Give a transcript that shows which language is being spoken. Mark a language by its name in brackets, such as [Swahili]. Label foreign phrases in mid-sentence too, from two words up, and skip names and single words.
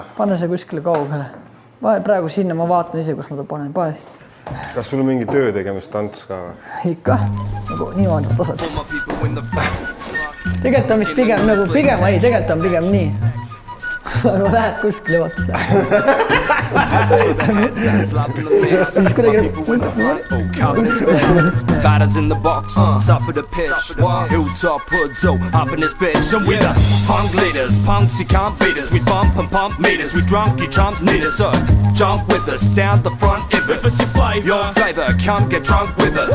[Estonian] Pane see kuskile kaugele. Praegu sinna ma vaatan ise, kus ma ta panen. Pane. Kas sul on mingi töö tegemist tants ka või? Ikka. Nagu niimoodi tasad. Tegelikult on vist pigem nagu pigem, ei, tegelikult on pigem nii. Aga lähed kuskile vaata. [English] Batters in the box, suffer the pitch. Hilltop hoods, up in this bitch. And we the punk leaders, punks you can't beat us. We bump and pump meters, we drunk, you chumps need us. So jump with us, down the front if it's your flavor, come get drunk with us.